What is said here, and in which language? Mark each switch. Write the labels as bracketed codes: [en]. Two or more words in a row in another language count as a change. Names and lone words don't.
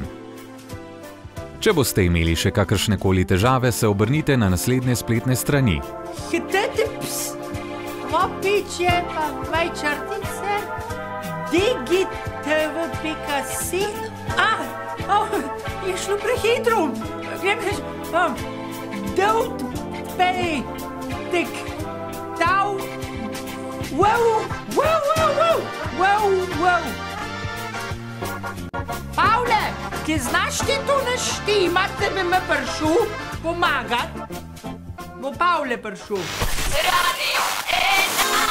[sl] Če boste imeli še kakršnekoli težave, se obrnite na naslednje spletne strani. HTTPS, dvopičje pa dve črtice, digitv.si. Je šlo prehitro. Don't pay tik down. Wow. Pavle, ki znaš ti to naštimat, da bi me prišel pomagat? Bo Pavle prišel. Radio 1.